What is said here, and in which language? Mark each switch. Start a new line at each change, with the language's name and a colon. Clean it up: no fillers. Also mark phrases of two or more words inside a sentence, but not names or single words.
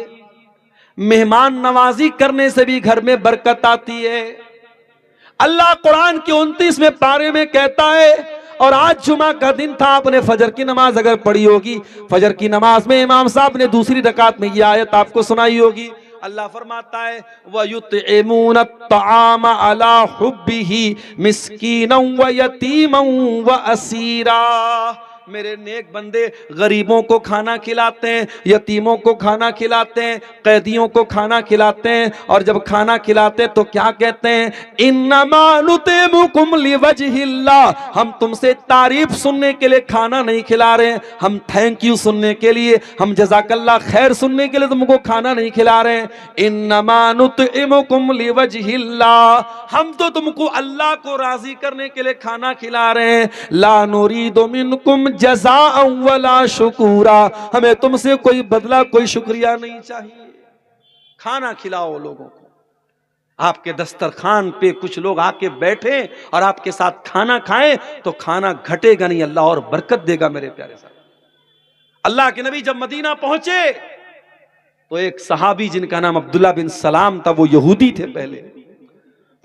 Hindi: मेहमान नवाजी करने से भी घर में बरकत आती है। अल्लाह कुरान के 29वें पारे में कहता है, और आज जुमा का दिन था, आपने फजर की नमाज अगर पढ़ी होगी, फजर की नमाज में इमाम साहब ने दूसरी रकात में यह आयत आपको सुनाई होगी। अल्लाह फरमाता है
Arabic: ويطعمون الطعام على حبه مسكينا ويتيما وأسيرا,
Hindi: मेरे नेक बंदे गरीबों को खाना खिलाते हैं, यतीमों को खाना खिलाते हैं, कैदियों को खाना खिलाते हैं, और जब खाना खिलाते तो क्या कहते हैं,
Arabic: إنما نطعمكم لوجه الله,
Hindi: हम तुमसे तारीफ सुनने के लिए खाना नहीं खिला रहे हैं, हम
English: thank you
Hindi: सुनने के लिए, हम
Arabic: جزاك الله خير
Hindi: सुनने के लिए तुमको खाना नहीं खिला रहे हैं।
Arabic: إنما نطعمكم لوجه الله,
Hindi: हम तो तुमको अल्लाह को राजी करने के लिए खाना खिला रहे हैं।
Arabic: لا نريد منكم جزاء ولا شكورا,
Hindi: हमें तुमसे कोई बदला कोई शुक्रिया नहीं चाहिए। खाना खिलाओ लोगों को। आपके दस्तरखान पे कुछ लोग आके बैठे और आपके साथ खाना खाएं तो खाना घटेगा नहीं, अल्लाह और बरकत देगा। मेरे प्यारे साहब, अल्लाह के नबी जब मदीना पहुंचे तो एक सहाबी जिनका नाम अब्दुल्ला बिन सलाम था, वो यहूदी थे पहले, वो